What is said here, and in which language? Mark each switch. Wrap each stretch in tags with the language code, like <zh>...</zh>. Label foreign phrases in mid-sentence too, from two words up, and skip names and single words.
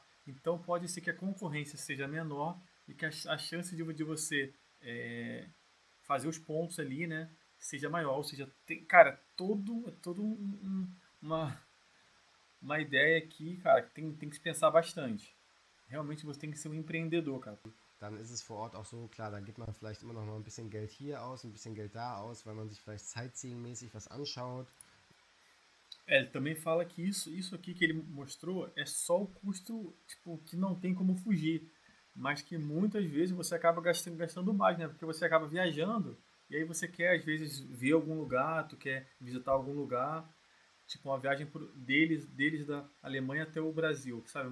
<pt>Então pode ser que a concorrência seja menor e que a chance de você fazer os pontos ali, né, seja maior. Ou seja, tem, cara, todo uma, uma ideia aqui, cara, que tem que se pensar bastante. Realmente você tem que ser um empreendedor, cara.</pt> <de>Dann ist es vor Ort auch so, klar, da gibt man vielleicht immer noch mal ein bisschen Geld hier aus, ein bisschen Geld da aus, weil man sich vielleicht sightseeing-mäßig was anschaut.</de> <pt>Ele também fala que isso aqui que ele mostrou é só o custo, tipo, que não tem como fugir, mas que muitas vezes você acaba gastando mais, né? Porque você acaba viajando e aí você quer às vezes ver algum lugar, tu quer visitar algum lugar, tipo uma viagem deles da Alemanha até o Brasil, sabe?</pt>